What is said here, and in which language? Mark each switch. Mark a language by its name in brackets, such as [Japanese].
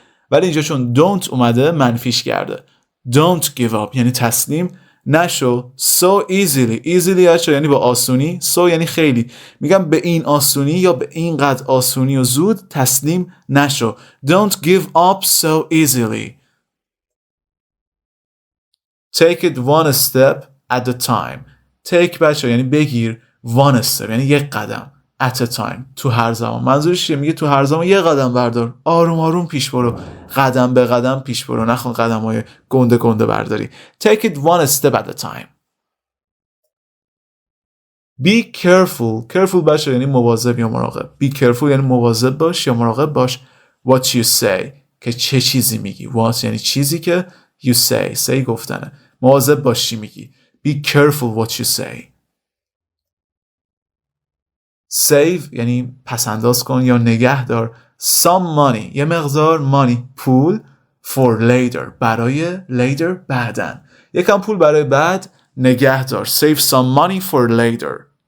[Persian] ولی اینجا چون don't اومده منفیش کرده. [English] Don't give up [Persian] یعنی تسلیم نشو. [English] so easily [Persian] بچه یعنی با آسونی. so یعنی خیلی. میگم به این آسونی یا به این قدر آسونی و زود تسلیم نشو. [English] Don't give up so easily. Take it one step at a time. [Persian] take بچه یعنی بگیر. [English] one step [Persian] یعنی یک قدم. [English] at a time [Persian] تو هر زمان. منظورش چیه؟ میگه تو هر زمان یک قدم بردار. آروم پیش برو. قدم به قدم پیش برو. نخون قدم‌های گنده برداری. [English] take it one step at a time. be careful [Persian] بچه یعنی مواظب یا مراقب. be careful یعنی مواظب باش یا مراقب باش. [English] what you say [Persian] که چه چیزی میگی. what یعنی چیزی که you say گفتنه. مواظب باش چی میگی. [English] be careful what you say. [Persian] save یعنی پسنداز کن یا نگه دار. [English] some money [Persian] یه مقدار money پول [English] for later [Persian] برای later بعدن. یکم پول برای بعد نگه دار. [English] save some money for later.